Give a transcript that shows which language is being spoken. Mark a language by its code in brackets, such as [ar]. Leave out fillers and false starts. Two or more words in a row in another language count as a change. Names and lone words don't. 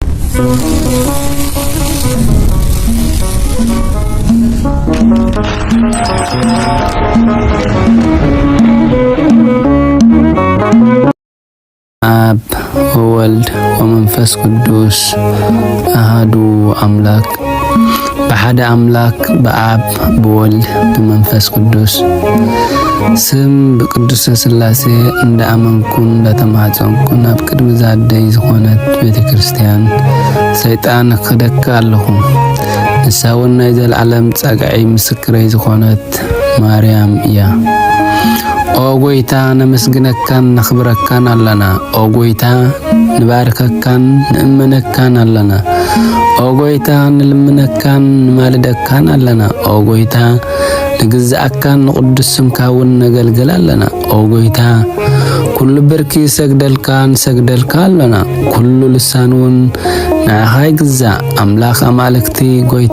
[gez] አብ ወወልድ ወመንፈስ ቅዱስ አሐዱ አምላክ በሐደ አምላክ በአብ በወልድ በመንፈስ ቅዱስ [am] ስም በቅዱስ ሥላሴ እንደ አመንኩን እንደተማጸንኩን [ti] አብ ቅድመ ዛደይ ዝኾነት ቤተክርስቲያን ሰይጣን ክደካ ኣለኹ ንሳውና ዘለዓለም ጸጋዒ ምስክረይ ዝኾነት ማርያም እያ ኦ ጎይታ ነመስግነካን ነኽብረካን ኣለና ኦ ጎይታ ንባርከካን ንእመነካን ኣለና ኦ ጎይታ ንልምነካን ንማልደካን ኣለና ኦ ጎይታ ንግዛእካን ንቅዱስ ስምካውን ነገልግል ኣለና ኦ ጎይታ ኩሉ ብርኪ ሰግደልካን ሰግደልካ ኣለና ኩሉ ልሳንውን ንዓኻይ ግዛእ አምላኽ አማልክቲ ጎይታ